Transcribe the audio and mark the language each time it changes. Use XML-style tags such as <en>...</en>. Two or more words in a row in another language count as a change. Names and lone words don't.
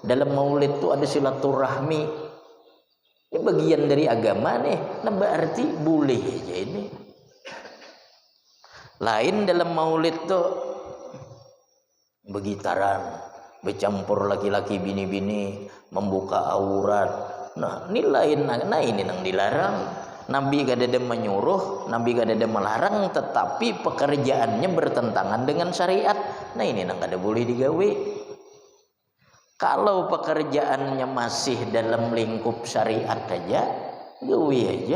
<id>Dalam Maulid itu ada silaturahmi. Ini bagian dari agama nih.</id> <bjn>Nah berarti boleh aja ini. Lain dalam maulid tuh begitaran, bercampur laki-laki bini-bini, membuka aurat.</bjn> <id>Nah, ini lain. Nah, ini yang dilarang. Nabi gak ada menyuruh, Nabi gak ada melarang, tetapi pekerjaannya bertentangan dengan syariat.</id> <bjn>Nah, ini yang gak ada boleh digawe. Kalau pekerjaannya masih dalam lingkup syariat aja, gawe aja.</bjn>